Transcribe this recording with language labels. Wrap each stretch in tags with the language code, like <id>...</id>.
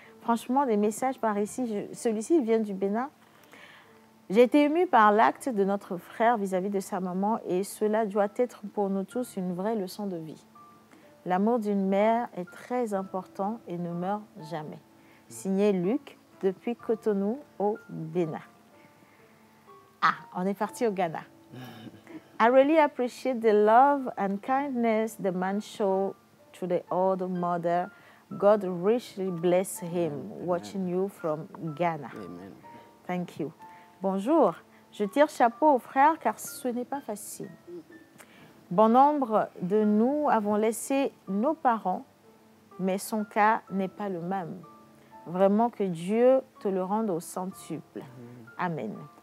<fr>Franchement, des messages par ici. Celui-ci vient du Bénin. J'ai été émue par l'acte de notre frère vis-à-vis de sa maman et cela doit être pour nous tous une vraie leçon de vie. L'amour d'une mère est très important et ne meurt jamais. Signé Luc depuis Cotonou au Bénin. Ah, on est parti au Ghana.</fr> <en>I really appreciate the love and kindness the man showed to the old mother. God richly bless him. Watching you from Ghana. Amen. Thank you.</en> <fr>Bonjour, je tire chapeau aux frères car ce n'est pas facile. Bon nombre de nous avons laissé nos parents, mais son cas n'est pas le même. Vraiment que Dieu te le rende au centuple. Amen.</fr>